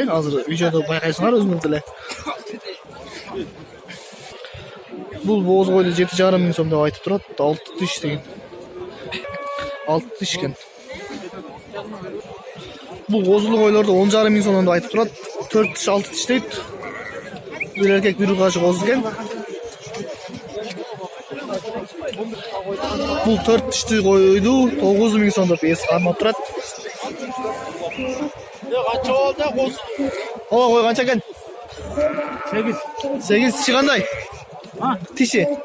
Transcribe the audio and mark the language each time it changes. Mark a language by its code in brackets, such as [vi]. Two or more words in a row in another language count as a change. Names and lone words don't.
[ky] Азыр видеодо байкайсыңар өзүңөр деле. Бул бооз койлду 7,5 миң сом деп айтып турат. 6 тиш деген. 6 тиш экен. Бул козулуу койлорду 10,5 миң сомдон деп айтып турат. 4 тиш 6 тиш дейт. Бир эркек бир ургаачы коз экен. Бул 4 тишти койду 9 миң сом деп эс кармап турат. Канча болду коз? Ооба кой канча экен? 8. 8 тиши кандай? Тиши.